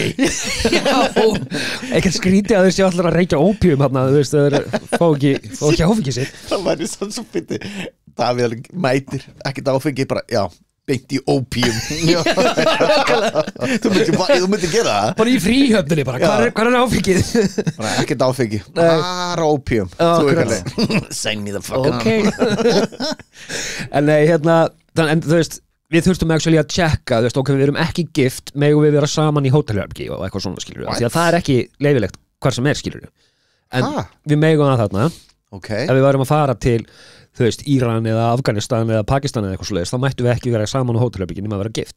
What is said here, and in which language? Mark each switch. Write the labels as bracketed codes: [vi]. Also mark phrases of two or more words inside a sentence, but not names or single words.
[is] Ekkert skrítið að þeir sé allir að reykja ópíum þarna, þú veist, þeir fá ekki áfengi sitt Það væri sann svo fyndi Davíð mætir, ekkert áfengi bara, já, beint í ópíum Þú myndir gera það Bara í fríhöfninni bara, hvað er áfengið? Bara ekkert áfengi, bara ópíum [en] Sign me the fuck [is] Ok En nei, hérna en þú veist, við þurftum actually að checka þú veist, ok, við erum ekki gift megum við vera saman í hótelherbergi og eitthvað svona, skilur við Því að það er ekki leyfilegt hvar sem er, skilur við En við megum það þarna Ok, ef við varum að fara til, þú veist, Íran eða Afganistan eða Pakistan eða eitthvað svoleiðis þá mættum við ekki vera saman á hótelherbergi nema að vera gift